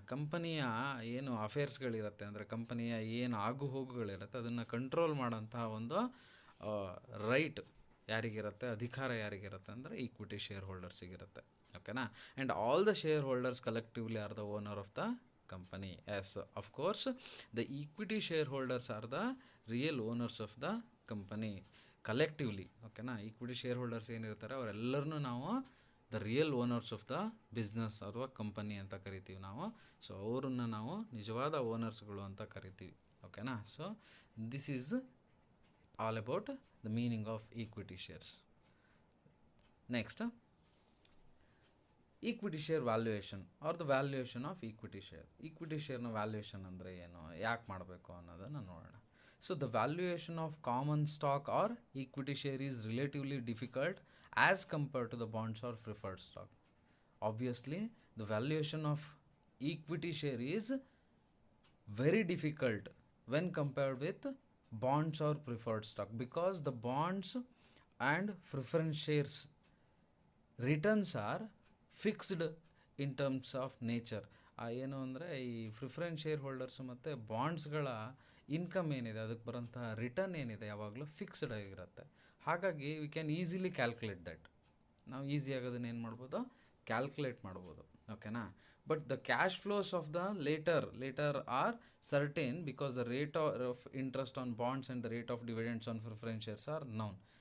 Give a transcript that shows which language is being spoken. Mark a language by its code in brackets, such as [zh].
[kn] ಕಂಪನಿಯ ಏನು ಅಫೇರ್ಸ್ಗಳಿರುತ್ತೆ ಅಂದರೆ ಕಂಪನಿಯ ಏನು ಆಗು ಹೋಗುಗಳಿರುತ್ತೆ ಅದನ್ನು ಕಂಟ್ರೋಲ್ ಮಾಡೋಂತಹ ಒಂದು ರೈಟ್ ಯಾರಿಗಿರುತ್ತೆ, ಅಧಿಕಾರ ಯಾರಿಗಿರುತ್ತೆ ಅಂದರೆ ಈಕ್ವಿಟಿ ಶೇರ್ ಹೋಲ್ಡರ್ಸಿಗಿರುತ್ತೆ. ಓಕೆನಾ? [en] And all the shareholders collectively are the owner of the company. Yes, of course, the equity shareholders are the real owners of the company collectively. [kn] ಓಕೆನಾ? ಈಕ್ವಿಟಿ ಶೇರ್ ಹೋಲ್ಡರ್ಸ್ ಏನಿರ್ತಾರೆ ಅವರೆಲ್ಲರನ್ನೂ ನಾವು [en] the real owners of the business [kn] ಅಥವಾ company ಅಂತ ಕರಿತೀವಿ ನಾವು. So ಅವರನ್ನು ನಾವು ನಿಜವಾದ ಓನರ್ಸ್ಗಳು ಅಂತ ಕರಿತೀವಿ. ಓಕೆನಾ? [en] So this is all about the meaning of equity shares. Next, equity share valuation or the valuation of equity share. [kn] Equity ಶೇರ್ನ valuation ಅಂದರೆ ಏನು, ಯಾಕೆ ಮಾಡಬೇಕು ಅನ್ನೋದನ್ನು ನೋಡೋಣ. [en] So the valuation of common stock or equity share is relatively difficult as compared to the bonds or preferred stock. Obviously, the valuation of equity share is very difficult when compared with bonds or preferred stock, because the bonds and preference shares returns are fixed in terms of nature. [kn] ಏನು ಅಂದರೆ ಈ preference share holders ಮತ್ತು ಬಾಂಡ್ಸ್ಗಳ income ಏನಿದೆ, ಅದಕ್ಕೆ ಬರೋಂಥ return ಏನಿದೆ ಯಾವಾಗಲೂ fixed ಆಗಿರುತ್ತೆ. ಹಾಗಾಗಿ [en] We can easily calculate that. [kn] ನಾವು ಈಸಿಯಾಗಿ ಅದನ್ನು ಏನು ಮಾಡ್ಬೋದು, ಕ್ಯಾಲ್ಕುಲೇಟ್ ಮಾಡ್ಬೋದು. ಓಕೆನಾ. [en] But the cash flows of the latter are certain because the rate of interest on bonds and the rate of dividends on preference shares are known.